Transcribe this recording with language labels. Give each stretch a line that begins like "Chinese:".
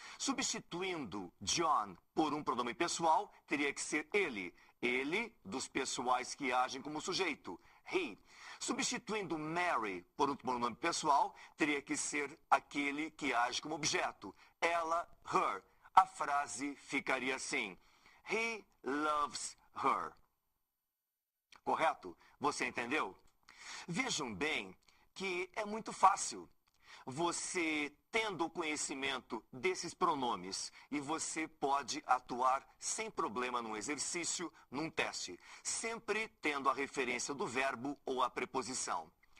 Portuguese: Substituindo John por um pronome pessoal, teria que ser ele. Ele, dos pessoais que agem como sujeito. He. Substituindo Mary por um pronome pessoal, teria que ser aquele que age como objeto. Ela, her. A frase ficaria assim:
English: He loves her.
Portuguese: Correto? Você entendeu? Vejam bem que é muito fácil. Você tendo o conhecimento desses pronomes e você pode atuar sem problema num exercício, num teste, sempre tendo a referência do verbo ou a preposição.